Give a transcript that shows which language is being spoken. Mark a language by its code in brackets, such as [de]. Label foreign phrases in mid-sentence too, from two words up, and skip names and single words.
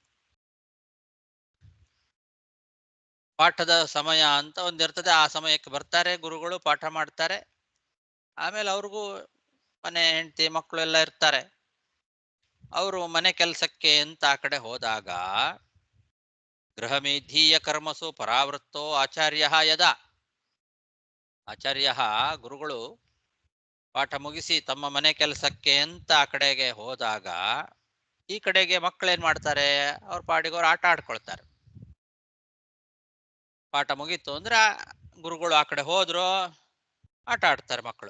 [kn] ಪಾಠದ ಸಮಯ ಅಂತ ಒಂದಿರ್ತದೆ, ಆ ಸಮಯಕ್ಕೆ ಬರ್ತಾರೆ ಗುರುಗಳು, ಪಾಠ ಮಾಡ್ತಾರೆ. ಆಮೇಲೆ ಅವ್ರಿಗೂ ಮನೆ ಹೆಂಡತಿ ಮಕ್ಕಳು ಎಲ್ಲ ಇರ್ತಾರೆ. ಅವರು ಮನೆ ಕೆಲಸಕ್ಕೆ ಅಂತ ಆ ಕಡೆ ಹೋದಾಗ [sa] ಗೃಹಮೇಧೀಯ ಕರ್ಮಸು ಪರಾವೃತ್ತೋ ಆಚಾರ್ಯ ಯದಾ. [kn] ಆಚಾರ್ಯ ಗುರುಗಳು ಪಾಠ ಮುಗಿಸಿ ತಮ್ಮ ಮನೆ ಕೆಲಸಕ್ಕೆ ಅಂತ ಆ ಕಡೆಗೆ ಹೋದಾಗ ಈ ಕಡೆಗೆ ಮಕ್ಕಳೇನ್ ಮಾಡ್ತಾರೆ, ಅವ್ರ ಪಾಡಿಗವ್ರು ಆಟ ಆಡ್ಕೊಳ್ತಾರೆ. ಪಾಠ ಮುಗೀತು ಅಂದ್ರೆ ಗುರುಗಳು ಆ ಕಡೆ ಹೋದ್ರು, ಆಟ ಆಡ್ತಾರೆ ಮಕ್ಕಳು.